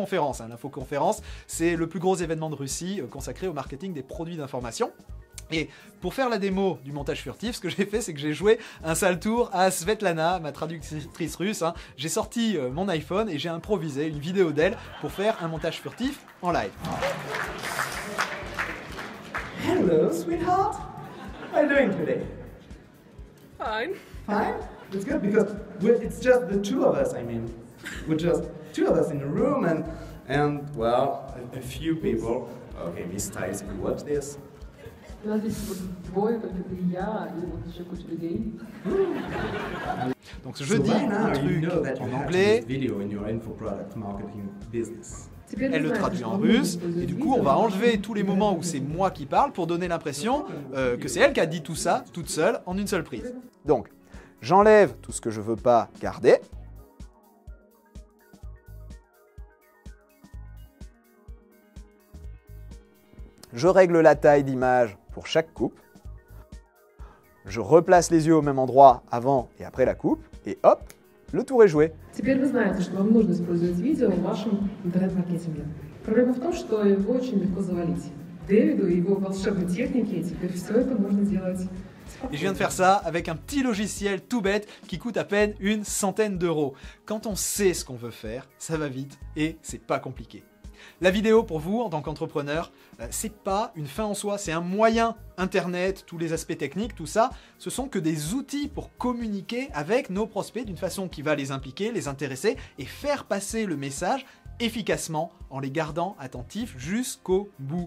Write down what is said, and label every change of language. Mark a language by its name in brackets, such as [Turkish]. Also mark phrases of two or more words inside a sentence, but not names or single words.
[French] L'infoconférence, c'est le plus gros événement de Russie consacré au marketing des produits d'information. Et pour faire la démo du montage furtif, ce que j'ai fait, c'est que j'ai joué un sale tour à Svetlana, ma traductrice russe. Hein. J'ai sorti mon iPhone et j'ai improvisé une vidéo d'elle pour faire un montage furtif en live. [English] Hello, sweetheart. How are you doing today? Fine. Fine? It's good because it's just the two of us, I mean. We're just two of us in the room and well, a few people. Okay, Miss Tice, if you watch this. [Russian] У нас здесь вот двое, только ты и я, и вот еще куча людей. [French] Donc je dis un truc en anglais, [English] Video in your info product marketing business. [French] elle le traduit en russe, et du coup on va enlever tous les moments où c'est moi qui parle pour donner l'impression que c'est elle qui a dit tout ça toute seule en une seule prise. Donc j'enlève tout ce que je veux pas garder. Je règle la taille d'image pour chaque coupe. Je replace les yeux au même endroit avant et après la coupe, et hop, le tour est joué. [Russian] Теперь вы знаете, что вам нужно использовать видео в вашем интернет-маркетинге. Проблема в том, что его очень легко завалить. Дэвиду и его волшебной технике теперь все это можно делать. [French] Et je viens de faire ça avec un petit logiciel tout bête qui coûte à peine une centaine d'euros. Quand on sait ce qu'on veut faire, ça va vite et c'est pas compliqué. La vidéo pour vous en tant qu'entrepreneur, c'est pas une fin en soi, c'est un moyen. Internet, tous les aspects techniques, tout ça, ce sont que des outils pour communiquer avec nos prospects d'une façon qui va les impliquer, les intéresser et faire passer le message efficacement en les gardant attentifs jusqu'au bout.